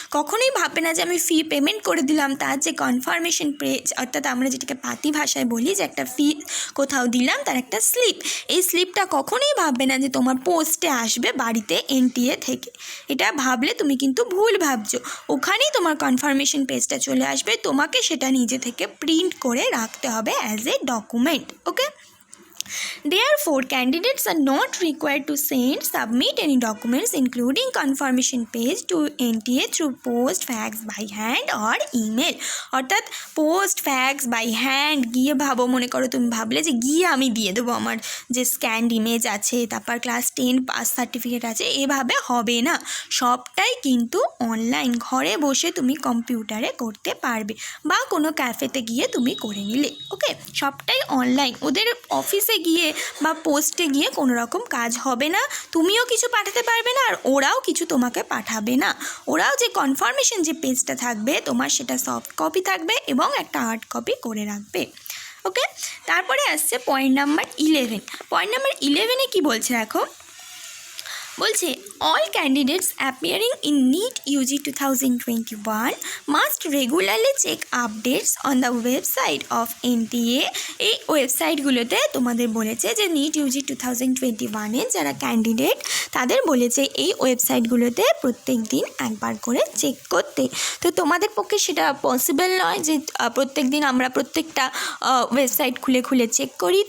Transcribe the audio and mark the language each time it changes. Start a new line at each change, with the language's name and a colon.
Bangla: কখনোই ভাববে না যে আমি ফি পেমেন্ট করে দিলাম, তার যে কনফার্মেশন পেজ অর্থাৎ আমরা যেটাকে পাতি ভাষায় বলি যে একটা ফি কোথাও দিলাম তার একটা স্লিপ, এই স্লিপটা কখনোই ভাববে না যে তোমার পোস্টে আসবে বাড়িতে এনটিএ থেকে। এটা ভাবলে তুমি কিন্তু ভুল ভাবছো। ওখানেই তোমার কনফার্মেশন পেজটা চলে আসবে, তোমাকে সেটা নিজে থেকে প্রিন্ট করে রাখতে হবে as a document.
English: Okay, therefore candidates are not required to submit any documents including confirmation page to NTA through post, fax, by hand or email।
Bangla: অর্থাৎ পোস্ট, ফ্যাক্স, বাই হ্যান্ড গিয়ে ভাবো, মনে করো তুমি ভাবলে যে গিয়ে আমি দিয়ে দেবো আমার যে স্ক্যান্ড ইমেজ আছে, তারপর ক্লাস 10 পাস সার্টিফিকেট আছে, এভাবে হবে না। সবটাই কিন্তু অনলাইন, ঘরে বসে তুমি কম্পিউটারে করতে পারবে বা কোনো ক্যাফেতে গিয়ে তুমি করে নিলে। ওকে, সবটাই অনলাইন। ওদের অফিসে গিয়ে বা পোস্টে গিয়ে কোনো রকম কাজ হবে না, তুমিও কিছু পাঠাতে পারবে না আর ওরাও কিছু তোমাকে পাঠাবে না। ওরাও যে কনফার্মেশন যে পেজটা থাকবে তোমার সেটা সফট কপি থাকবে এবং একটা হার্ড কপি করে রাখবে। ওকে, তারপরে আসছে পয়েন্ট নাম্বার 11। পয়েন্ট নাম্বার 11-এ কী বলছে দেখো, বলছে
English: all candidates appearing in NEET UG 2021 must regularly check updates on the website of NTA।
Bangla: এই ওয়েবসাইটগুলোতে তোমাদের বলেছে যে NEET UG 2021 যারা ক্যান্ডিডেট তাদের বলেছে এই ওয়েবসাইটগুলোতে প্রত্যেক দিন একবার করে চেক করতে। তো তোমাদের পক্ষে সেটা পসিবল নয় যে প্রত্যেক দিন আমরা প্রত্যেকটা ওয়েবসাইট খুলে খুলে চেক করি।